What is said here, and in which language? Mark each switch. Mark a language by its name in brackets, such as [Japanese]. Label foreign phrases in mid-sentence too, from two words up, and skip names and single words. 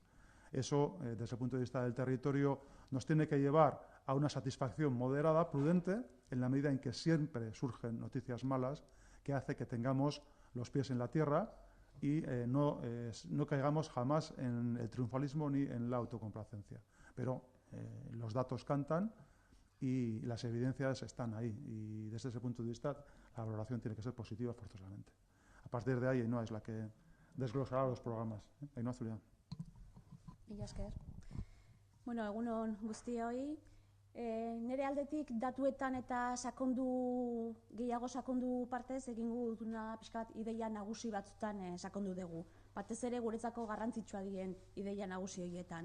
[Spanish] Eso, desde el punto de vista del territorio, nos tiene que llevar a una satisfacción moderada, prudente, en la medida en que siempre surgen noticias malas que hace que tengamos los pies en la tierra y no caigamos jamás en el triunfalismo ni en la autocomplacencia. Pero los datos cantan y las evidencias están ahí. Y desde ese punto de vista, la valoración tiene que ser positiva forzosamente. A partir de ahí, Ainhoa es la que desglosará los programas. Ainhoa Zuria. [Basque] Mila esker. Bueno, egunon guztioi. Nire aldetik datuetan eta gehiago sakondu partez egingo duna pixkat ideia nagusi batzutan sakondu dugu. Batez ere guretzako garrantzitsua dien ideia nagusi horietan.